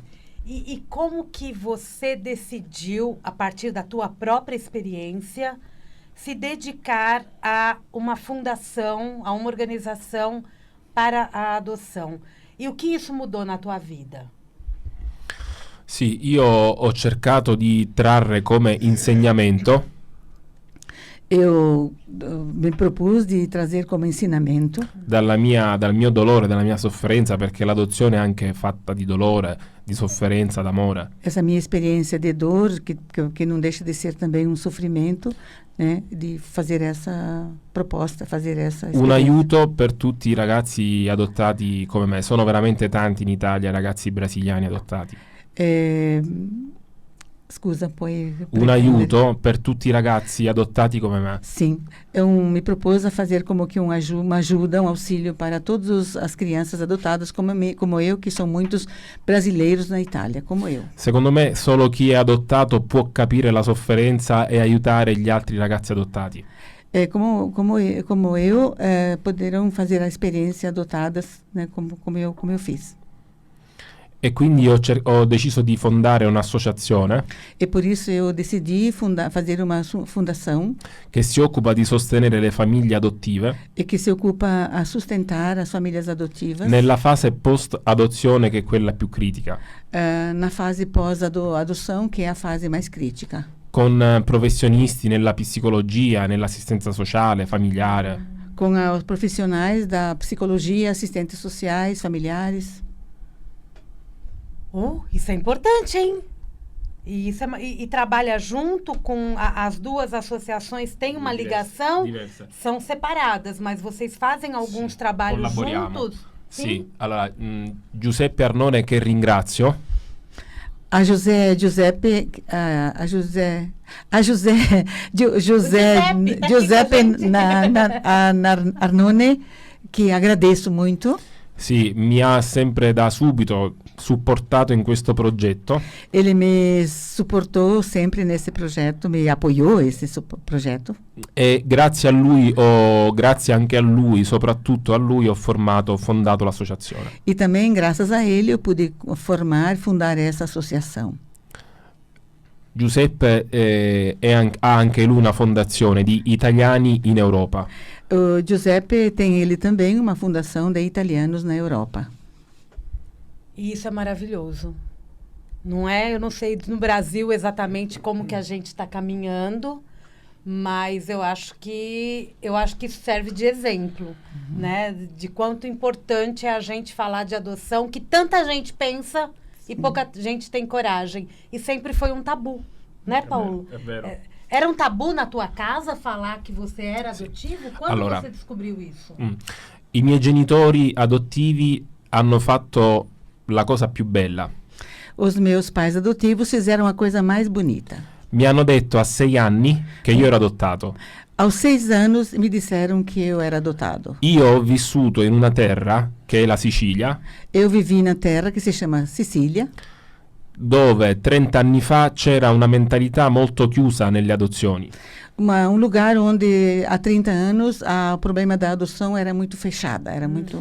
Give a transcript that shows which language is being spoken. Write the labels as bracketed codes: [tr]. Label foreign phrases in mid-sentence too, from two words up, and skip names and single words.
[pt] E como que você decidiu, a partir da tua própria experiência, se dedicar a uma fundação, a uma organização para a adoção? E o que isso mudou na tua vida? [it] Sì, io ho cercato di trarre come insegnamento [pt] Eu me propus de trazer como ensinamento [it] dal mio dolore, dalla mia sofferenza, perché l'adozione è anche fatta di dolore, di sofferenza, d'amore. [pt] essa minha experiência de dor, que não deixa de ser também um sofrimento, né, de fazer essa proposta, fazer essa [it] Un [pt] experiência. [it] aiuto per tutti i ragazzi adottati come me. Sono veramente tanti in Italia ragazzi brasiliani adottati. Scusa, puoi un rispondere? aiuto per tutti i ragazzi adottati come me. [pt] Sim, eu me propus a fazer como que uma ajuda, um auxílio para todas as crianças adotadas como eu, que são muitos brasileiros na Itália, como eu. [it] Secondo me solo chi è adottato può capire la sofferenza e aiutare gli altri ragazzi adottati. [pt] Como eu, poderão fazer a experiência adotadas, né, como eu fiz. [it] E quindi ho deciso di fondare un'associazione [pt] E por isso eu decidi fazer uma fundação [it] che si occupa di sostenere le famiglie adottive [pt] e que se ocupa a sustentar as famílias adotivas [it] nella fase post-adozione, che è quella più critica, [pt] na fase pós-adoção, que é a fase mais crítica. [it] con professionisti nella psicologia, nell'assistenza sociale, familiare. [pt] Com os profissionais da psicologia, assistentes sociais, familiares. Isso é importante, hein? E trabalha junto com as duas associações, tem uma ligação, são separadas, mas vocês fazem alguns trabalhos juntos? [it] Sì, allora Giuseppe Arnone, che ringrazio, Giuseppe Arnone, [pt] que agradeço muito. [it] sì, mi ha sempre da subito supportato in questo progetto. [pt] Ele me suportou sempre nesse projeto, me apoiou nesse projeto. [it] E grazie a lui, grazie anche a lui, soprattutto a lui, ho fondato l'associazione. [pt] E também, graças a ele, eu pude fundar essa associação. [it] Giuseppe ha anche lui una fondazione di italiani in Europa. [pt] O Giuseppe tem ele também uma fundação de italianos na Europa. E isso é maravilhoso. Não é? Eu não sei no Brasil exatamente como que a gente está caminhando, mas eu acho que isso serve de exemplo, né? De quanto importante é a gente falar de adoção, que tanta gente pensa e pouca gente tem coragem. E sempre foi um tabu, né, Paulo? [it] É vero. [pt] Era um tabu na tua casa falar que você era adotivo? Quando você descobriu isso? [it] I miei genitori adottivi hanno fatto la cosa più bella. [pt] Os meus pais adotivos fizeram a coisa mais bonita. [it] Mi hanno detto a 6 anni che io ero adottato. [pt] Aos 6 anos me disseram que eu era adotado. [it] Io ho vissuto in una terra, che è la Sicilia, [pt] Eu vivi na terra que se chama Sicília, [it] dove 30 anni fa c'era una mentalità molto chiusa nelle adozioni. [pt] lugar onde há 30 anos o problema da adoção era muito fechada, era muito...